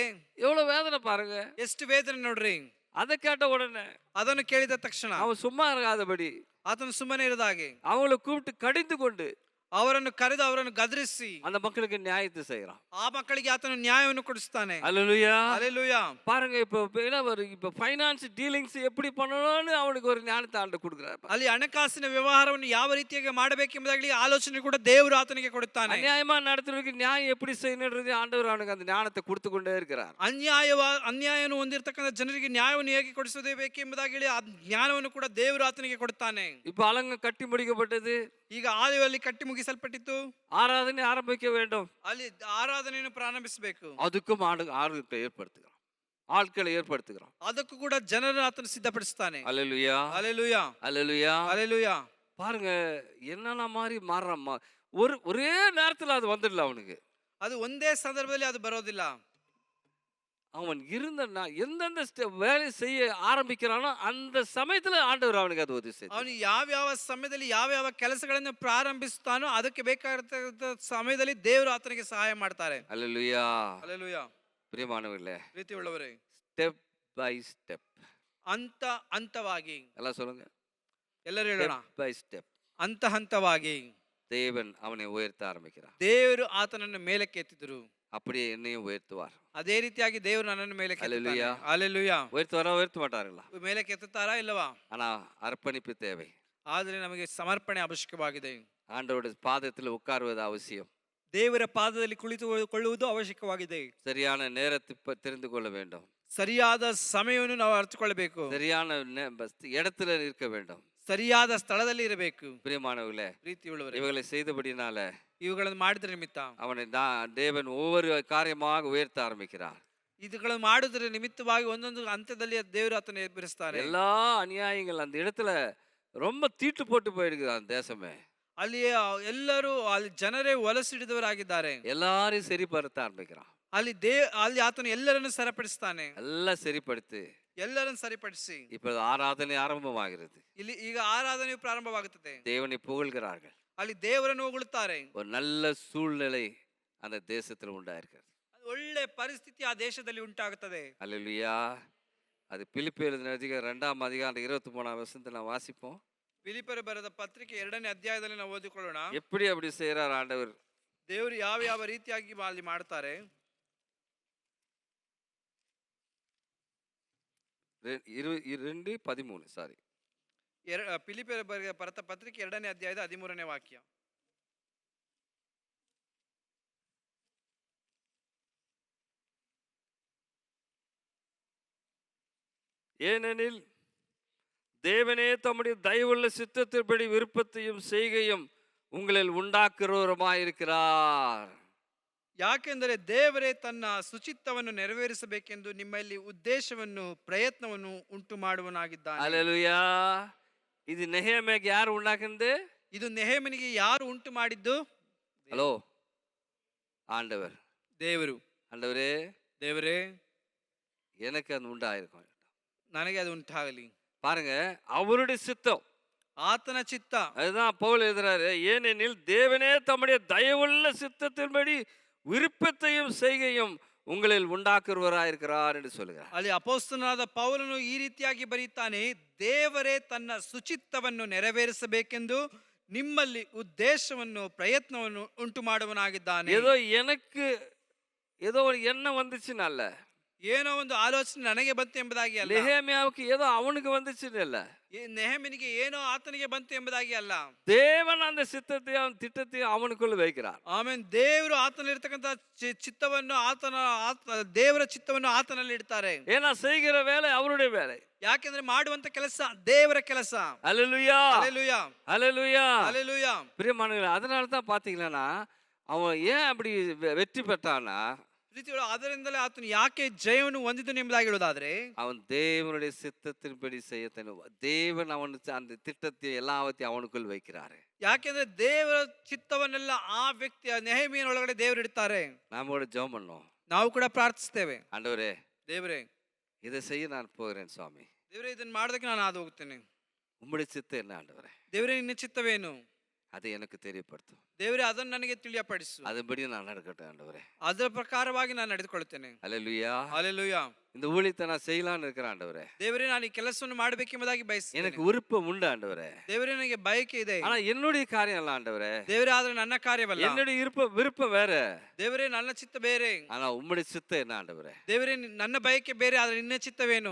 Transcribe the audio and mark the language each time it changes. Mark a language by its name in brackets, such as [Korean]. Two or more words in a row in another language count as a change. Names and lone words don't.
[Tamil] எவ்வளவு வேதனை பாருங்க. [Kannada] ಎಷ್ಟು ವೇದನೆ ನೋಡ್ರಿ. [Tamil] அதை கேட்ட உடனே [Kannada] ಅದನ್ನು ಕೇಳಿದ ತಕ್ಷಣ [Tamil] அவன் சும்மா இருக்காதபடி [Kannada] ಆತನು ಸುಮ್ಮನೆ ಇರದ ಹಾಗೆ [Tamil] அவங்களை கூப்பிட்டு கடிந்து கொண்டு [Kannada] ಅವರನ್ನು ಕರೆದು ಅವರನ್ನು ಗದರಿಸಿ [Tamil] அந்த மக்களுக்கு நியாயத்தை செய்யறான். [Kannada] ಆ ಮಕ್ಕಳಿಗೆ ಆತನು ನ್ಯಾಯವನ್ನು ಕೊಡಿಸ್ತಾನೆ. [Tamil] அல்லேலூயா. [Kannada] ಹಲ್ಲೆಲೂಯಾ. [Tamil] பாருங்க, இப்ப [English] finance dealings [Tamil] எப்படி பண்ணணும்னு அவனுக்கு ஒரு ஞானத்தை ஆண்டு கொடுக்குறாரு. [Kannada] ಅಲ್ಲಿ ಹಣಕಾಸಿನ ವ್ಯವಹಾರವನ್ನು ಯಾವ ರೀತಿಯಾಗಿ ಮಾಡಬೇಕೆಂಬುದಾಗಲಿ ಆಲೋಚನೆ ಕೂಡ ದೇವರು ಆತನಿಗೆ ಕೊಡುತ್ತಾನೆ. [Tamil] அநியாயமா நடத்துறதுக்கு நியாயம் எப்படி செய்யணுன்றது ஆண்டவர் அவனுக்கு அந்த ஞானத்தை கொடுத்து கொண்டே இருக்கிறார். [Kannada] ಅನ್ಯಾಯವನ್ನು ಹೊಂದಿರತಕ್ಕಂಥ ಜನರಿಗೆ ನ್ಯಾಯವನ್ನು ಹೇಗೆ ಕೊಡಿಸೋದೇ ಬೇಕೆಂಬುದಾಗಿ ಆ ಜ್ಞಾನವನ್ನು ಕೂಡ ದೇವರು ಆತನಿಗೆ ಕೊಡುತ್ತಾನೆ. [Tamil] இப்ப அலங்க கட்டி முடிக்கப்பட்டது. [Kannada] ಈಗ ಆಲಯದಲ್ಲಿ ಕಟ್ಟಿ ಮುಗಿಸಲ್ಪಟ್ಟಿತ್ತು. [Tamil] ஆராதனை ஆரம்பிக்க வேண்டும். [Kannada] ಅಲ್ಲಿ ಆರಾಧನೆಯನ್ನು ಪ್ರಾರಂಭಿಸಬೇಕು. [Tamil] அதுக்கும் ஆளுகளை ஏற்படுத்துகிறான், ஆட்களை ஏற்படுத்துகிறான். [Kannada] ಅದಕ್ಕೂ ಕೂಡ ಜನರನ್ನು ಆತನು ಸಿದ್ಧಪಡಿಸ್ತಾನೆ. [Tamil] அல்லேலூயா, [Kannada] ಹಲ್ಲೆಲೂಯಾ, [Tamil] அல்லேலூயா. [Kannada] ಹಲ್ಲೆಲೂಯಾ. [Tamil] பாருங்க, என்னென்ன மாதிரி மாறுறான். ஒரே நேரத்துல அது வந்துடல அவனுக்கு. [Kannada] ಅದು ಒಂದೇ ಸಂದರ್ಭದಲ್ಲಿ ಅದು ಬರೋದಿಲ್ಲ. [Tamil] அவன் எந்தெந்த வேலை செய்ய ஆரம்பிக்கிறானோ அந்த சமயத்துல ஆண்டவர் அவனுக்கு அது உதவி செய்தார். [Kannada] ಅವನು ಯಾವ ಸಮಯದಲ್ಲಿ ಯಾವ ಕೆಲಸಗಳನ್ನು ಪ್ರಾರಂಭಿಸುತ್ತಾನೋ ಅದಕ್ಕೆ ಬೇಕಾಗಿರತಕ್ಕಂಥ ಸಮಯದಲ್ಲಿ ದೇವರು ಆತನಿಗೆ ಸಹಾಯ ಮಾಡ್ತಾರೆ. [Tamil] அல்லேலூயா. [Kannada] ಹಲ್ಲೆಲೂಯಾ. [Tamil] பிரியமானவர்களே, [Kannada] ಪ್ರೀತಿ ಉಳ್ಳವರೇ, [English] step by step, [Kannada] ಹಂತ ಹಂತವಾಗಿ, [Tamil] எல்லாம் சொல்லுங்க, [Kannada] ಎಲ್ಲರೂ ಹೇಳೋಣ, [English] step by step [Kannada] ಹಂತ ಹಂತವಾಗಿ [Tamil] தேவன் அவனை உயர்த்த ஆரம்பிக்கிறார். [Kannada] ದೇವರು ಆತನನ್ನು ಮೇಲಕ್ಕೆ ಎತ್ತಿದರು. [Tamil] அப்படியே என்னையும் உயர்த்துவார். [Kannada] ಅದೇ ರೀತಿಯಾಗಿ ದೇವರು ನನ್ನನ್ನು ಮೇಲಕ್ಕೆ ಎತ್ತುತ್ತಾನೆ. [Tamil] அல்லேலூயா. [Kannada] ಹಲ್ಲೆಲೂಯಾ. [Tamil] உயர்த்துவாரா உயர்த்த மாட்டாருங்களா? [Kannada] ಮೇಲಕ್ಕೆ ಎತ್ತುತ್ತಾರಾ ಇಲ್ಲವಾ? [Tamil] ஆனா அர்ப்பணிப்பு தேவை. [Kannada] ಆದರೆ ನಮಗೆ ಸಮರ್ಪಣೆ ಅವಶ್ಯಕವಾಗಿದೆ. [Tamil] ஆண்டவருடைய பாதத்தில் உட்காருவது அவசியம். [Kannada] ದೇವರ ಪಾದದಲ್ಲಿ ಕುಳಿತುಕೊಳ್ಳುವುದು ಅವಶ್ಯಕವಾಗಿದೆ. [Tamil] சரியான நேரத்தை தெரிந்து கொள்ள வேண்டும். [Kannada] ಸರಿಯಾದ ಸಮಯವನ್ನು ನಾವು ಅರಿತುಕೊಳ್ಳಬೇಕು. [Tamil] சரியான இடத்துல இருக்க வேண்டும். [Kannada] ಸರಿಯಾದ ಸ್ಥಳದಲ್ಲಿ ಇರಬೇಕು. [Tamil] பிரியமானவர்களே, [Kannada] ಪ್ರೀತಿಯುಳ್ಳವರೇ, [Tamil] இவங்களை செய்தபடினால [Kannada] ಇವುಗಳನ್ನು ಮಾಡಿದ್ರ ನಿಮಿತ್ತ [Tamil] அவனை தேவன் ஒவ்வொரு காரியமாக உயர்த்த ஆரம்பிக்கிறார். [Kannada] ಇದುಗಳನ್ನು ಮಾಡುವುದರ ನಿಮಿತ್ತವಾಗಿ ಒಂದೊಂದು ಹಂತದಲ್ಲಿ ದೇವರು ಆತನ ಎಬ್ಬರಿಸ್ತಾರೆ. [Tamil] எல்லா ಅನ್ಯಾಯங்கள் அந்த இடத்துல ரொம்ப தீட்டு போட்டு போயிருக்கு அந்த தேசமே. [Kannada] ಅಲ್ಲಿ ಎಲ್ಲರೂ ಅಲ್ಲಿ ಜನರೇ ಹೊಲಸಿಡಿದವರಾಗಿದ್ದಾರೆ. [Tamil] எல்லாரையும் சரிப்படுத்த ஆரம்பிக்கிறான். [Kannada] ಅಲ್ಲಿ ಆತನು ಎಲ್ಲರನ್ನು ಸರಿಪಡಿಸ್ತಾನೆ. [Tamil] எல்லாம் சரிப்படுத்து. [Kannada] ಎಲ್ಲರನ್ನು ಸರಿಪಡಿಸಿ [Tamil] இப்ப ஆராதனை ஆரம்பமாகிறது. [Kannada] ಈಗ ಆರಾಧನೆಯು ಪ್ರಾರಂಭವಾಗುತ್ತದೆ. [Tamil] தேவனை புகழ்கிறார்கள். [Kannada] ಅಲ್ಲಿ ದೇವರನ್ನು ಹೊಗಳುತ್ತಾರೆ. [Tamil] ஒரு நல்ல சூழ்நிலை அந்த தேசத்துல உண்டாயிருக்கிறது. [Kannada] ಒಳ್ಳೆ ಪರಿಸ್ಥಿತಿ ಆ ದೇಶದಲ್ಲಿ ಉಂಟಾಗುತ್ತದೆ. [Tamil] அல்லேலூயா. அது பிலிப்பியர் எழுதின அதிகாரம் 2ஆம் அதிகாரம் 23ஆம் வசனத்தை நான் வாசிப்போம். [Kannada] ಫಿಲಿಪ್ಪರು ಬರೆದ ಪತ್ರಿಕೆ 2ನೇ ಅಧ್ಯಾಯದಲ್ಲಿ ನಾವು ಓದಿಕೊಳ್ಳೋಣ. [Tamil] எப்படி அப்படி செய்யறார் ஆண்டவர்? [Kannada] ದೇವರು ಯಾವ ರೀತಿಯಾಗಿ ಅಲ್ಲಿ ಮಾಡ್ತಾರೆ. 2:13 ಸಾರಿ. ಫಿಲಿಪ್ಪರು ಬರೆದ ಪತ್ರಿಕೆ 2ನೇ ಅಧ್ಯಾಯದ 13ನೇ ವಾಕ್ಯ. [Tamil] ஏனெனில் தேவனே தம்முடைய தயவுள்ள சித்தத்தின்படி விருப்பத்தையும் செய்கையும் உங்களில் உண்டாக்குறவருமாயிருக்கிறார். [Kannada] ಯಾಕೆಂದರೆ ದೇವರೇ ತನ್ನ ಸುಚಿತ್ತವನ್ನು ನೆರವೇರಿಸಬೇಕೆಂದು ನಿಮ್ಮಲ್ಲಿ ಉದ್ದೇಶವನ್ನು ಪ್ರಯತ್ನವನ್ನು ಉಂಟು ಮಾಡುವನಾಗಿದ್ದಾನೆ. [Tamil] அல்லேலூயா. இது நெகேமியாக்கு யார் உண்டாக்குனது? [Kannada] ಇದು ನೆಹೆಮನಿಗೆ ಯಾರು ಉಂಟು ಮಾಡಿದ್ದು? [Tamil] ஹலோ, ஆண்டவர். [Kannada] ದೇವರು. [Tamil] ஆண்டவரே, [Kannada] ದೇವರೇ, [Tamil] எனக்கு அது உண்டாயிருக்கும். [Kannada] ನನಗೆ ಅದು ಉಂಟಾಗಲಿ. [Tamil] பாருங்க, அவருடைய சித்தம், [Kannada] ಆತನ ಚಿತ್ತ. [Tamil] அதுதான் பவுல் எழுதுறாரு. ஏனெனில் தேவனே தம்முடைய தயவுள்ள சித்தத்தின்படி விருப்பத்தையும் செய்கையும் உங்களில் உண்டாக்குறவராயிருக்கிறார் என்று சொல்கிறார். [Kannada] ಅಲ್ಲಿ ಅಪೊಸ್ತಲನಾದ ಪೌಲನು ಈ ರೀತಿಯಾಗಿ ಬರೀತಾನೆ, ದೇವರೇ ತನ್ನ ಸುಚಿತ್ತವನ್ನು ನೆರವೇರಿಸಬೇಕೆಂದು ನಿಮ್ಮಲ್ಲಿ ಉದ್ದೇಶವನ್ನು ಪ್ರಯತ್ನವನ್ನು ಉಂಟು ಮಾಡುವನಾಗಿದ್ದಾನೆ. [Tamil] ஏதோ ஒரு எண்ணம் வந்துச்சுன்னு அல்ல, [Kannada] ಏನೋ ಒಂದು ಆಲೋಚನೆ ನನಗೆ ಬಂತು ಎಂಬುದಾಗಿ ಅಲ್ಲ. [Tamil] நெகேமியாவுக்கு ஏதோ அவனுக்கு வந்துச்சுன்னு இல்ல, [Kannada] ನೆಹೆಮನಿಗೆ ಏನೋ ಆತನಿಗೆ ಬಂತು ಎಂಬುದಾಗಿ ಅಲ್ಲ. [Tamil] தேவன் அந்த சித்தத்தையும் அவன் திட்டத்தையும் அவனுக்குள்ள வைக்கிறார். [Kannada] ಆಮೇಲೆ ದೇವರು ಆತನಲ್ಲಿರ್ತಕ್ಕಂಥ ಚಿತ್ತವನ್ನು ದೇವರ ಚಿತ್ತವನ್ನು ಆತನಲ್ಲಿ ಇಡ್ತಾರೆ. [Tamil] ஏன்னா செய்கிற வேலை அவருடைய வேலை. [Kannada] ಯಾಕೆಂದ್ರೆ ಮಾಡುವಂತ ಕೆಲಸ ದೇವರ ಕೆಲಸ. [Tamil] அல்லேலூயா, அல்லேலூயா, அல்லேலூயா, அல்லேலூயா. பிரியமானவர்களே, அதனால தான் பாத்தீங்கன்னா அவன் ஏன் அப்படி வெற்றி பெற்றானா, [Kannada] ಪ್ರೀತಿಗಳು ಅದರಿಂದಲೇ ಆತನು ಯಾಕೆ ಜಯವನ್ನು ಹೊಂದಿದನು ಎಂಬುದಾಗಿ ಹೇಳೋದಾದ್ರೆ, [Tamil] அவன் தேவனுடைய சித்தத்தின்படி செய்ய தேவன் அவனுக்கு அந்த திட்டத்தை எல்லாவற்றையும் அவனுக்குள் வைக்கிறாரு. [Kannada] ಯಾಕೆಂದ್ರೆ ದೇವರ ಚಿತ್ತವನ್ನೆಲ್ಲ ಆ ವ್ಯಕ್ತಿಯ ನೆಹೆಮೀಯನ ಒಳಗಡೆ ದೇವರು ಇಡ್ತಾರೆ. [Tamil] நாம கூட ஜெபம் பண்ணோம். [Kannada] ನಾವು ಕೂಡ ಪ್ರಾರ್ಥಿಸ್ತೇವೆ, [Tamil] ஆண்டவரே [Kannada] ದೇವರೇ [Tamil] இதை செய்ய நான் போகிறேன் சுவாமி, [Kannada] ದೇವರೇ ಇದನ್ನ ಮಾಡೋದಕ್ಕೆ ನಾನು ಹಾದು ಹೋಗ್ತೇನೆ. [Tamil] உம்முடைய சித்தம் என்ன ஆண்டவரே, [Kannada] ದೇವರೇ ನಿನ್ನ ಚಿತ್ತವೇನು, [Tamil] அதை எனக்கு தெரியப்படுத்தும். [Kannada] ದೇವರೇ ಅದನ್ನು ನನಗೆ ತಿಳಿಯಪಡಿಸು. [Tamil] அதுபடி நான் நடக்கட்டும் ஆண்டவரே. [Kannada] ಅದರ ಪ್ರಕಾರವಾಗಿ ನಾನು ನಡೆದುಕೊಳ್ಳುತ್ತೇನೆ. [Tamil] அல்லேலூயா. [Kannada] ಹಲ್ಲೆಲೂಯಾ. [Tamil] இந்த ஊழியத்தை நான் செய்யலாம்னு இருக்கிறேன் ஆண்டவரே. [Kannada] ದೇವರೇ ನಾನು ಈ ಕೆಲಸವನ್ನು ಮಾಡಬೇಕೆಂಬುದಾಗಿ ಬಯಸ್ತೇನೆ. [Tamil] எனக்கு விருப்பம் உண்டு ஆண்டவரே. [Kannada] ದೇವರೇ ನನಗೆ ಬಯಕೆ ಇದೆ. [Tamil] ஆனா என்னுடைய காரியம் இல்ல ஆண்டவரே. [Kannada] ದೇವರೇ ಆದ್ರೆ ನನ್ನ ಕಾರ್ಯವಲ್ಲ. [Tamil] என்னுடைய விருப்பம் வேற. [Kannada] ದೇವರೇ ನನ್ನ ಚಿತ್ತ ಬೇರೆ. [Tamil] ஆனா உம்முடைய சித்தம் என்ன ஆண்டவரே. [Kannada] ದೇವರೇ ನನ್ನ ಬಯಕೆ ಬೇರೆ, ಆದ್ರೆ ನಿನ್ನ ಚಿತ್ತವೇನು.